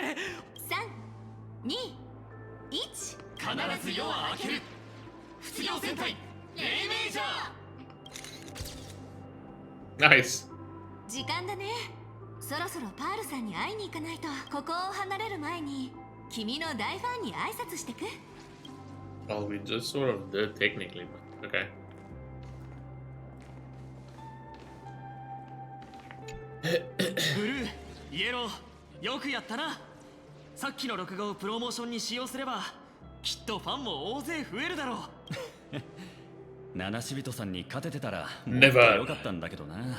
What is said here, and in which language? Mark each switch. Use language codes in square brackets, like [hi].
[ja] 3、2、1。必ず夜は明ける。卒業戦隊黎明じゃ。 [en] Nice. [ja] 時間だね。そろそろパールさんに会いに行かないと。ここを離れる前に君の大ファンに挨拶してく。 [en] Well, we just sort of did technically, but okay. [ja] ブルー、イエロー、よくやったな。さっきの録画をプロモーションに使用すればきっとファンも大勢増えるだろう。七死人さんに勝ててたらもっと [en] Never. [ja] 良かったんだけどな。